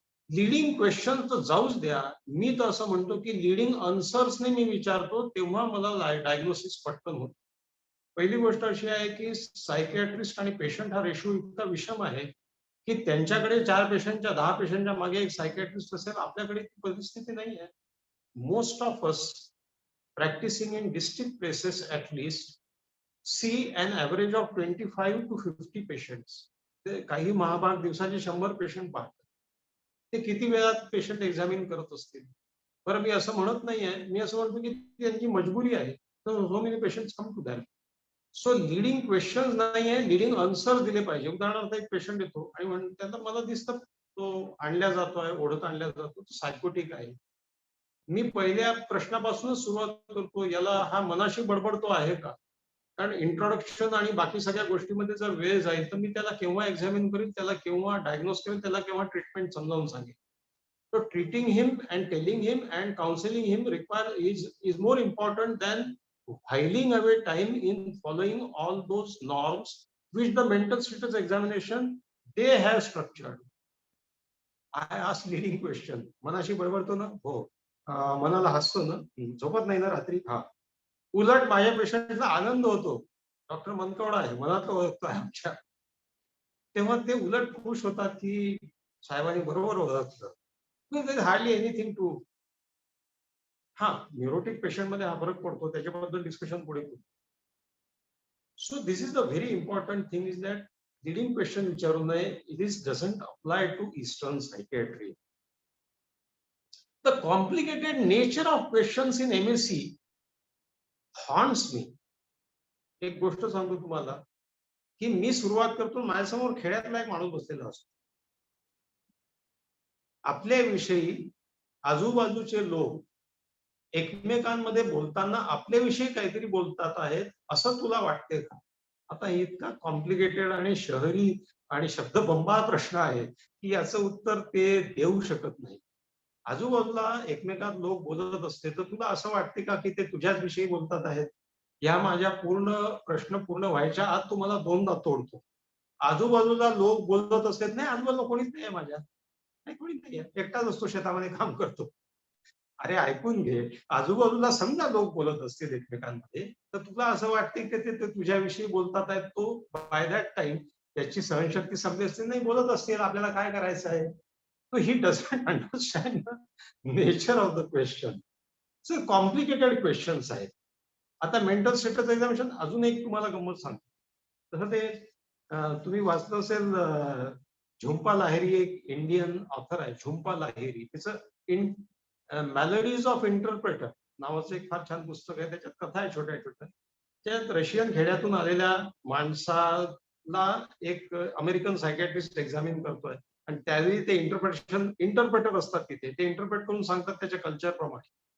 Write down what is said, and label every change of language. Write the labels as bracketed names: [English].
[Marathi] Leading question तर जाऊच द्या, मी तर असं म्हणतो की लिडिंग आन्सर्सने मी विचारतो तेव्हा मला डायग्नोसिस पटकन होतं. पहिली गोष्ट अशी आहे की सायकियाट्रिस्ट आणि पेशंट हा रेशो इतका विषम आहे की त्यांच्याकडे 4 पेशंटच्या 10 पेशंटच्या मागे एक सायकियाट्रिस्ट असेल, आपल्याकडे ती परिस्थिती नाही आहे. [English] Most of us practicing in distinct places at least see an average of 25 to 50 patients. [Marathi] ते काही महाभाग दिवसाचे 100 पेशंट पाहतात. ते किती वेळात पेशंट एक्झामिन करत असतील? बरं, मी असं म्हणत नाहीये, मी असं म्हणतो की त्यांची मजबुरी आहे. तर [English] so many patients come to them. [Marathi] So leading question नाहीये, लिडिंग आन्सर दिले पाहिजे. उदाहरणार्थ एक पेशंट येतो आणि त्यांना मला दिसतं तो आणल्या जातोय, ओढत आणल्या जातो, तो सायकोटिक आहे. मी पहिल्या प्रश्नापासूनच सुरुवात करतो, याला हा मनाशी बडबडतो आहे का? कारण इंट्रोडक्शन आणि बाकी सगळ्या गोष्टीमध्ये जर वेळ जाईल तर मी त्याला केव्हा एक्झामिन करेल, त्याला केव्हा डायग्नोस करेल, त्याला केव्हा ट्रीटमेंट समजावून सांगेल. [English] So treating him and telling him and counseling him is more important than whiling away time in following all those norms which the mental status examination they have structured. I ask leading question. [Marathi] मनाशी बडबडतो ना? हो. मनाला हसतो ना? झोपत नाही ना रात्री? हा. उलट माझ्या पेशंटला आनंद होतो. डॉक्टर मनकवडा आहे, मनातलं ओळखतोय आमच्या. तेव्हा ते उलट खुश होतात की साहेबांनी बरोबर ओळखलं. [English] There is hardly anything to. [Marathi] हा, न्यूरोटिक पेशंट मध्ये हा फरक पडतो, त्याच्याबद्दल डिस्कशन पुढे करू. [English] so this is the very important thing is that leading question [Marathi] विचारू नये. [English] This doesn't apply to eastern psychiatry. The complicated nature of questions in MSc haunts me. [Marathi] एक गोष्ट सांगतो तुम्हाला की मी सुरुवात करतो, माझ्यासमोर खेड्यातला एक माणूस बसलेला असतो. आपल्याविषयी आजूबाजूचे लोक एकमेकांमध्ये बोलताना आपल्याविषयी काहीतरी बोलतात आहेत असं तुला वाटते का? आता इतका कॉम्प्लिकेटेड आणि शहरी आणि शब्दबंबाळ प्रश्न आहे की याचं उत्तर ते देऊ शकत नाही. आजूबाजूला एकमेकात लोक बोलत असते तर तुला असं वाटते का की ते तुझ्याच विषयी बोलतात आहेत? या माझ्या प्रश्न पूर्ण व्हायच्या आत तुम्हाला दोनदा तोडतो. आजूबाजूला लोक बोलत असतात, नाही आजूबाजूला कोणीच नाही आहे, माझ्या नाही कोणी नाही आहे, एकटाच असतो, शेतामध्ये काम करतो. अरे ऐकून घे, आजूबाजूला समजा लोक बोलत असतील एकमेकांमध्ये तर तुला असं वाटते की ते तुझ्याविषयी बोलतात आहेत. तो [English] by that time [Marathi] त्याची सहनशक्ती संपली असते, नाही बोलत असतील आपल्याला काय करायचं आहे. [English] So he doesn't understand the nature of the question. So complicated questions [Marathi] आहेत. आता मेंटल स्टेटस एक्झामिनेशन अजून एक तुम्हाला गंमत सांगतो. तसं ते तुम्ही वाचलं असेल, झुंपा लाहिरी एक इंडियन ऑथर आहे, झुंपा लाहिरी. तिचं इन मॅलडीज ऑफ इंटरप्रेटर नावाचं एक फार छान पुस्तक आहे. त्याच्यात कथा आहे छोट्या छोट्या. त्यात रशियन खेड्यातून आलेल्या माणसाला एक अमेरिकन सायकॅट्रिस्ट एक्झामिन करतोय आणि त्यावेळी ते इंटरप्रेटर असतात तिथे, ते इंटरप्रेट करून सांगतात त्याच्या कल्चर प्रमाणे.